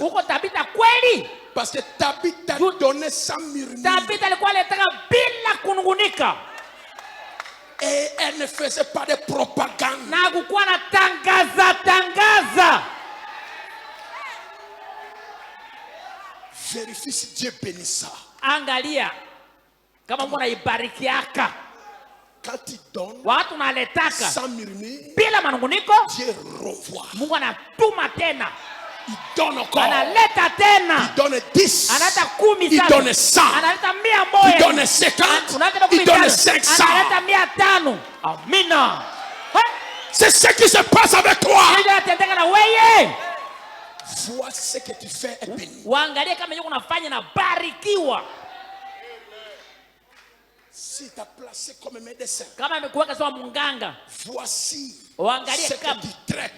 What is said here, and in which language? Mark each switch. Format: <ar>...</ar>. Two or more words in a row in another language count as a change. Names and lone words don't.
<fr>Parce que Tabitha donnait sans murmure. Et elle ne faisait pas de propagande. Vérifie si Dieu bénit ça.</fr> <sw>Angalia kama Mungu anaibariki.</sw> <fr>Quand il donne sans murmure,</fr> <sw>bila manunguniko,</sw> <fr>Dieu renvoie.</fr> <sw>Mungu anatuma tena.</sw> <fr>Il donne encore.</fr> <sw>Analeta tena.</sw> <fr>Il donne 10.</fr> <sw>Analeta 10.</sw> <fr>Il donne 100.</fr> <sw>Analeta 100.</sw> <fr>Il donne 50. Il donne 500.</fr> <sw>Analeta 500. Amina.</sw> <fr>C'est ce qui se passe avec toi. Vois ce que tu fais est béni. Si tu as placé comme médecin, voici ce que tu traites.</fr>